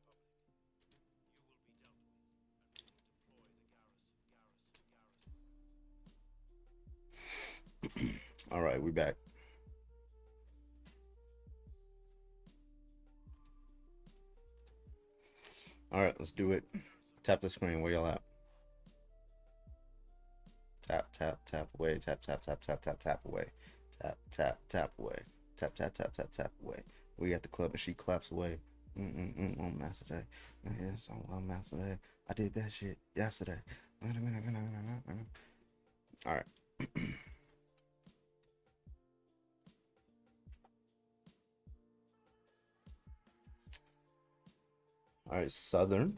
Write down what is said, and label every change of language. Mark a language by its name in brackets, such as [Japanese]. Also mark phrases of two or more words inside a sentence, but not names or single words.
[English] All right, we back. All right, let's do it. Tap the screen. Where y'all at? Tap, tap, tap away. Tap, tap, tap, tap, tap, tap away. Tap, tap, tap away. Tap, tap, tap, tap, tap away. We at the club and she claps away. On Master Day. Yes, on Master Day. I did that shit yesterday. All right. All right, Southern.